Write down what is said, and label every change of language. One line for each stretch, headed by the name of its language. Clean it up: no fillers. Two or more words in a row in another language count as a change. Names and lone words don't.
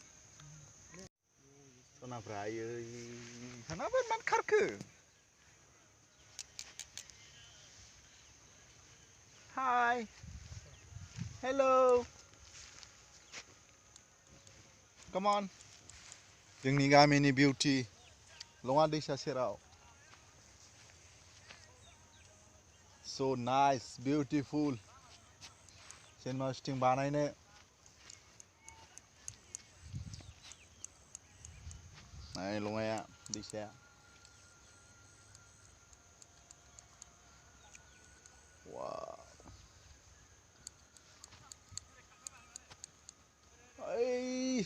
Bodo: सनाफ्रा आयै सानाबो मानो खारखो
English: hi hello come on
Bodo: जोंनि गामिनि बिउटी लङा दैसा सेराव
English: so nice beautiful
Bodo: जेनबा स्टिं बानायनो नाय लङाया दैसाया वाव ओइ